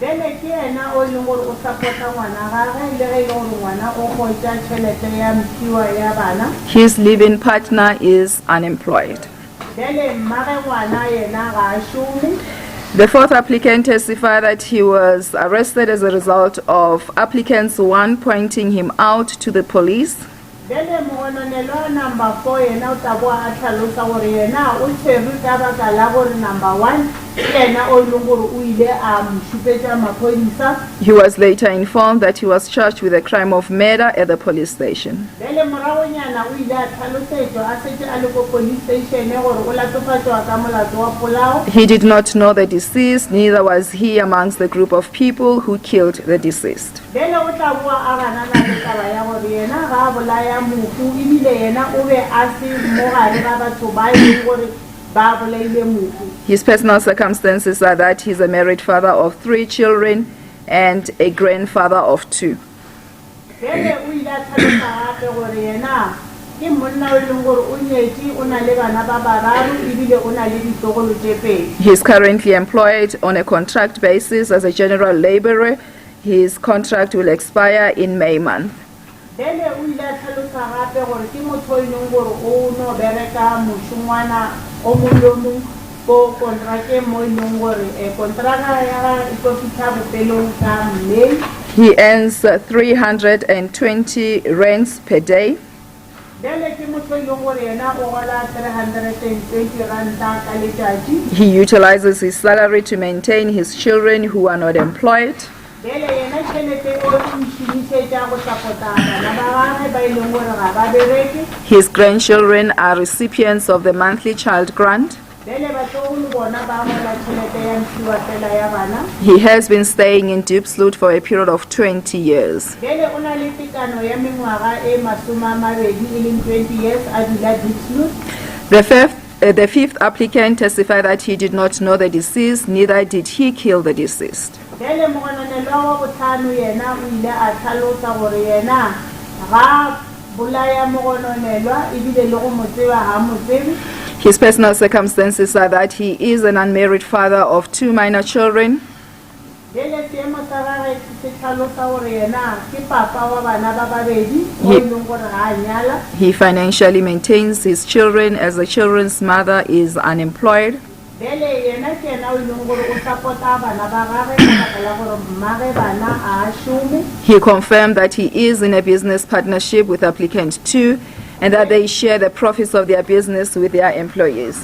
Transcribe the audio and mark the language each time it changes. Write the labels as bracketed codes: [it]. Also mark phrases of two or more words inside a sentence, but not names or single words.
[en] His living partner is unemployed. The fourth applicant testified that he was arrested as a result of applicants one pointing him out to the police. [nso] Number 4 yena o tla bo a tlhalosa gore yena o tshwerwe ka baka la gore number 1 yena o ileng gore o ile a mshupetsa maphodisa. [en] He was later informed that he was charged with the crime of murder at the police station. [nso] Bele moragonyana o ile a tlhalosetswa a setse a le ko [en] police station [nso] gore o latofatswa ka molato wa polao. [en] He did not know the deceased, neither was he amongst the group of people who killed the deceased. [nso] Bele o tla bo a gana na le taba ya gore yena ga bolaya mofu ibile yena o be a se mo gare ga batho ba ileng gore ba bolaile mofu. [en] His personal circumstances are that he's a married father of 3 children and a grandfather of 2. [nso] Bele o ile a tlhalosa gape gore yena ke monna o ileng gore o nyetse o na le bana ba bararo ibile o na le ditlogolo tse pedi. [en] He is currently employed on a contract basis as a general laborer. His contract will expire in May month. [nso] Bele o ile a tlhalosa gape gore ke motho o ileng gore o no bereka moshongwana o mongwe ko kontrake mo ileng gore kontraka ya e tlo fitlha bofelong ka May. [en] He earns 320 rands per day. [nso] Bele ke motho o ileng gore yena o gola 320 ranta ka letsatsi. [en] He utilizes his salary to maintain his children who are not employed. [nso] Bele yena tšhelete o šomišetša go sapota bana ba gagwe ba ileng gore ga ba bereke. [en] His grandchildren are recipients of the monthly child grant. [nso] Bele batlogolo bona ba gola tšhelete ya ntshiwa fela ya bana. [en] He has been staying in Diepsloot for a period of 20 years. [nso] Bele o na le tekano ya mengwaga e 20 e leng 20 years a dula Diepsloot. [en] The fifth applicant testified that he did not know the deceased, neither did he kill the deceased. [nso] Bele mogononelo wa botlhano yena o ile a tlhalosa gore yena ga bolaya mogononelwa ebile le go mo tseba ga mo tsebe. [en] His personal circumstances are that he is an unmarried father of 2 minor children. [nso] Bele seemo sa gagwe se tlhalosa gore yena ke papa wa bana ba babedi o ileng gore ga a nyala. [en] He financially maintains his children as the children's mother is unemployed. [nso] Bele yena ke ena o ileng gore o sapota bana ba gagwe ka baka la gore mmage bana a šome. [en] He confirmed that he is in a business partnership with applicant 2 and that they share the profits of their business with their employees.